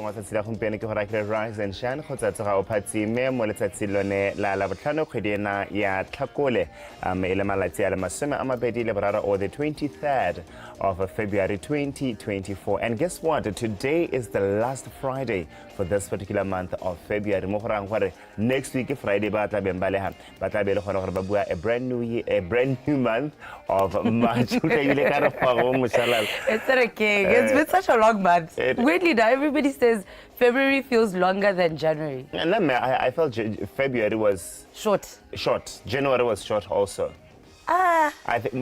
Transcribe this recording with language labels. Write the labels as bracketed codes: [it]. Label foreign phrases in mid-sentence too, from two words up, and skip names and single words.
[tn] wa tsatsi la gompieno ke gore ke [en] rise and shine [tn] go tsoga o phatsime mo letsatsi lone la botlhano kgwedi ena ya Tlhakole e le malatsi a le masome a mabedi le boraro [en] or the 23rd of February 2024. And guess what? Today is the last Friday for this particular month of February. [tn] Mo go rang gore [en] next week Friday [tn] ba tla beng ba le gona gore ba bua [en] a brand new month of March. It's okay. It's been such a long month. Weirdly, now everybody says February feels longer than January. And then I felt February was short. January was short also. I think